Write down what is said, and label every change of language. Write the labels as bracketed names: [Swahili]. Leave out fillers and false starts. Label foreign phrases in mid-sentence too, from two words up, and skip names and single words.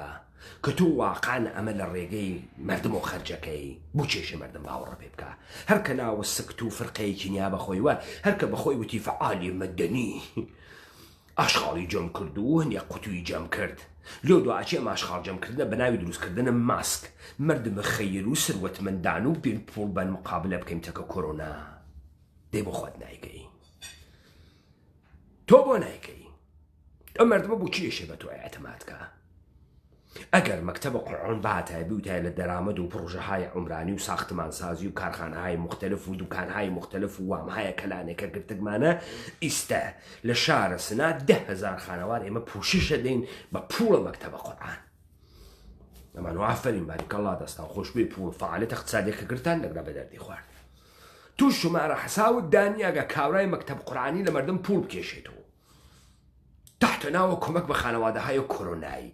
[Central Kurdish] کە تۆ واقعان ئەمە لە ڕێگەی مەردم و خەرجەکەی بۆ چێشە مەردم باوەڕە پێ بکە هەرکە ناوە سکت و فرقەیەکی نیا بەخۆی وە هەرکە بەخۆی وتی فەعالی مەدەنی ئاشغاڵی جەم کرد و هەندێک قوتووی جەم کرد لۆ دوعاچی ئەم ئاشغاڵ جەمکردنە بەناوی دروستکردنە ماسک مردمە خەیر و سروەتمەندان و بێن پوڵ بەن مقابلە بکەین تەکە کۆرۆنا دەی بۆ خۆت نایکەی تۆ بۆ نایکەی ئەم مردمە بۆ چی ئێشێ بە تۆ ئەعتمادکە ئەگەر مەکتەبە قورئان باتایبی وتای لە دەرامەد و [Persian] پڕۆژەهای عمرانی و ساختمانسازی و کارخانەهای مختلف و دوکانهای مختلف [Central Kurdish] و وامهایە کەلانێکە گرتگمانە ئیستە لە شارە سنا 10,000 خانەوار ئێمە پوششە دەین بە پوڵە مەکتەبە قورئان. ئەمان و ئافرین باریکەڵڵا دەستان خۆش بێ پوڵ فعالیت اقتصادیەکە گرتان لەگرا بە دەردی خوارد. تو شمارە حساوت دانیاگە کاورای مەکتەب قورئانی لە مەردم پوڵ بکێشێتەوە تحت ناوە کۆمەک بە خانەوادەهای کۆرۆنایی.